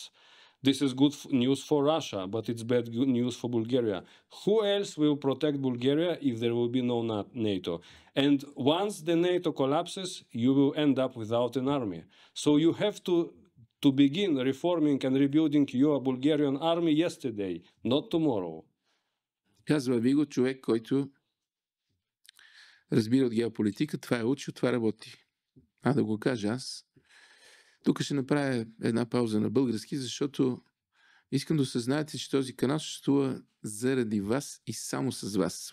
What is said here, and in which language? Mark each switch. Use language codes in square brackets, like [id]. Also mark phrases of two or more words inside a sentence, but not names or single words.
[en] This is good news for Russia, but it's bad news for Bulgaria. Who else will protect Bulgaria if there will be no NATO? And once the NATO collapses, you will end up without an army. So you have to begin reforming and rebuilding your Bulgarian army yesterday, not tomorrow. [bg] Казва ви го човек, който разбира от геополитика, това е учил, това работи. Да го кажа аз. Тук ще направя една пауза на български, защото искам да осъзнаете, че този канал съществува заради вас и само с вас.